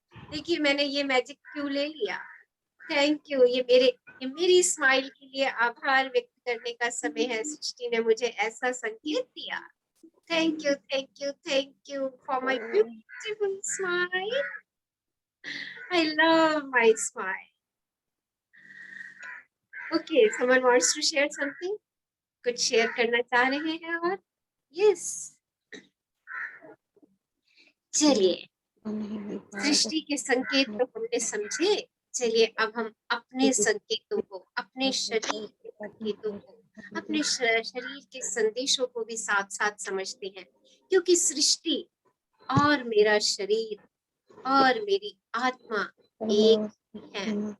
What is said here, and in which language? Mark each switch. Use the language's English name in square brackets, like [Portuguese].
[Hindi] देखिए मैंने ये मैजिक क्यों ले लिया। Thank you. ये मेरी स्माइल के लिए आभार व्यक्त करने का समय है। सृष्टि ने मुझे ऐसा संकेत दिया। [English] Thank you for my beautiful smile. I love my smile. Okay, someone wants to share something? [Hindi] कुछ शेयर करना चाह रहे हैं और? [English] Yes. [Hindi] चलिए, सृष्टि के संकेत तो हमने समझे। चलिए अब हम अपने संकेतों को, अपने शरीर के संकेतों को, अपने शरीर के संदेशों को भी साथ साथ समझते हैं, क्योंकि सृष्टि और मेरा शरीर और मेरी आत्मा एक ही है।